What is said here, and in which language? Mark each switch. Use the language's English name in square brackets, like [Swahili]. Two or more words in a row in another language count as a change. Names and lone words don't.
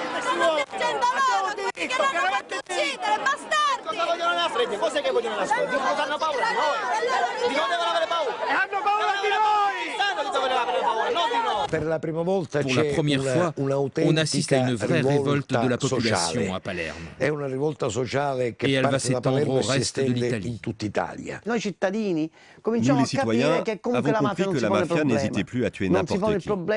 [Italian] stanno dicendo loro che l'hanno fatto uccidere, bastardi! Cosa vogliono nascondere? Cos'è che vogliono nascondere? Cosa hanno paura di noi? Di noi devono avere paura! E hanno paura di noi! Sanno di dove avere paura, non di noi! [French] Pour la première fois, on assiste à une vraie révolte de la population à Palerme. Et elle va s'étendre au reste de l'Italie. Nous, les citoyens, avons compris que la mafia n'hésitait plus à tuer n'importe qui.